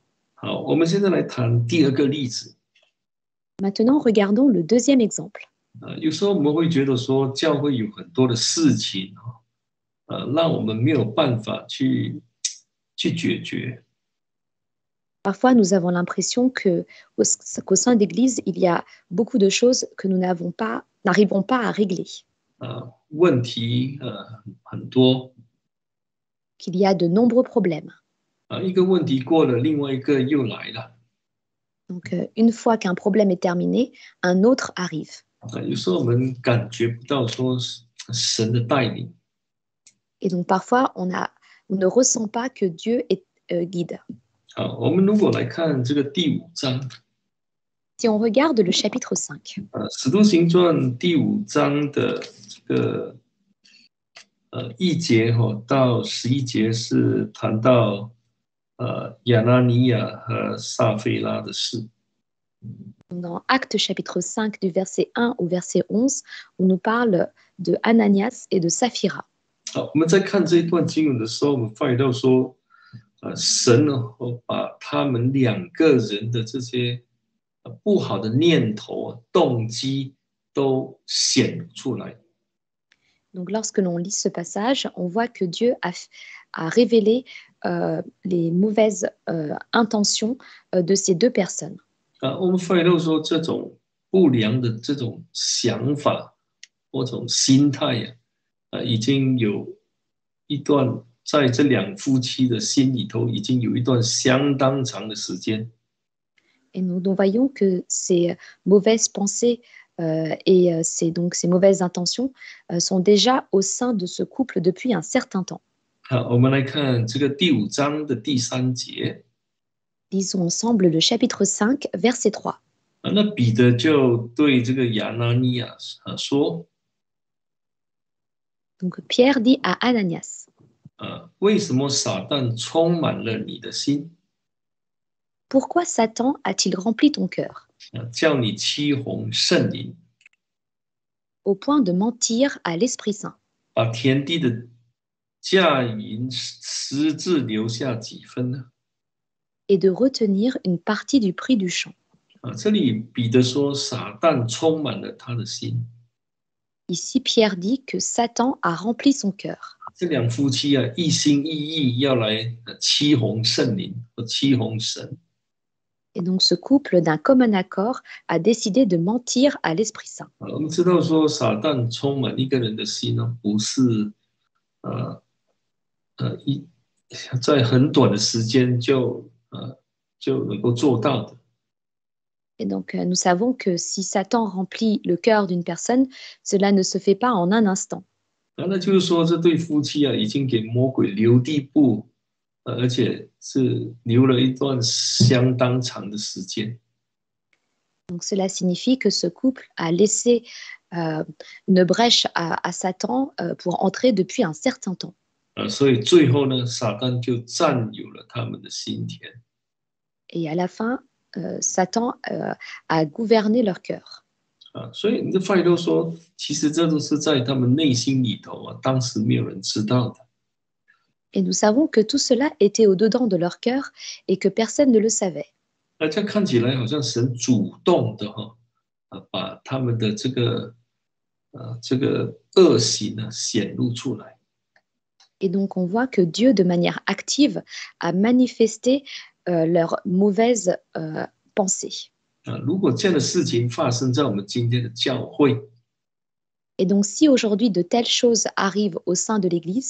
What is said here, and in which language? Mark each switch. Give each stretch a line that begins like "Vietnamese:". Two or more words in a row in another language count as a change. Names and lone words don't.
Chinese: 好，我们现在来谈第二个例子。
French: Maintenant, regardons le deuxième exemple.
Chinese: 有时候我们会觉得说，教会有很多的事情让我们没有办法去解决。
French: Parfois, nous avons l'impression qu'au sein d'Église, il y a beaucoup de choses que nous n'arrivons pas à régler.
Chinese: 问题很多。
French: Qu'il y a de nombreux problèmes.
Chinese: 一个问题过了，另外一个又来了。
French: Donc, une fois qu'un problème est terminé, un autre arrive.
Chinese: 有时候我们感觉不到说神的带领。
French: Et donc, parfois, on ne ressent pas que Dieu est guide.
Chinese: 好，我们如果来看这个第5章。
French: Si on regarde le chapitre 5.
Chinese: 使徒行传第5章的这个1节到11节是谈到亚拿尼亚和撒非拉的事。
French: Dans Actes chapitre 5 du verset 1 au verset 11, on nous parle de Ananias et de Saphira.
Chinese: 好，我们在看这一段经文的时候，我们发现到说，神把他们2个人的这些不好的念头、动机都显出来。
French: Donc, lorsque l'on lit ce passage, on voit que Dieu a révélé les mauvaises intentions de ces deux personnes.
Chinese: 我们发现到说，这种不良的这种想法或这种心态已经有一段在这2夫妻的心里头已经有一段相当长的时间。
French: Et nous voyons que ces mauvaises pensées et donc ces mauvaises intentions sont déjà au sein de ce couple depuis un certain temps.
Chinese: 好，我们来看这个第5章的第3节。
French: Lisons ensemble le chapitre 5, verset 3.
Chinese: 那彼得就对这个亚拿尼亚说。
French: Donc Pierre dit à Ananias.
Chinese: 为什么撒旦充满了你的心？
French: Pourquoi Satan a-t-il rempli ton cœur?
Chinese: 叫你欺哄圣灵。
French: Au point de mentir à l'Esprit Saint.
Chinese: 把田地的价银私自留下几分呢？
French: Et de retenir une partie du prix du champ.
Chinese: 这里彼得说撒旦充满了他的心。
French: Ici, Pierre dit que Satan a rempli son cœur.
Chinese: 这2夫妻一心一意要来欺哄圣灵和欺哄神。
French: Et donc, ce couple, d'un commun accord, a décidé de mentir à l'Esprit Saint.
Chinese: 我们知道说撒旦充满一个人的心呢，不是在很短的时间就能够做到的。
French: Et donc, nous savons que si Satan remplit le cœur d'une personne, cela ne se fait pas en un instant.
Chinese: 那就是说，这对夫妻已经给魔鬼留地步，而且是留了一段相当长的时间。
French: Donc, cela signifie que ce couple a laissé une brèche à Satan pour entrer depuis un certain temps.
Chinese: 所以最后呢，撒旦就占有了他们的心田。
French: Et à la fin, Satan a gouverné leur cœur.
Chinese: 所以你就发现到说，其实这都是在他们内心里头当时没有人知道的。
French: Et nous savons que tout cela était au-dedans de leur cœur et que personne ne le savait.
Chinese: 这看起来好像神主动的把他们的这个恶行呢显露出来。
French: Et donc on voit que Dieu, de manière active, a manifesté leurs mauvaises pensées.
Chinese: 如果这样的事情发生在我们今天的教会，
French: Et donc si aujourd'hui de telles choses arrivent au sein de l'Église,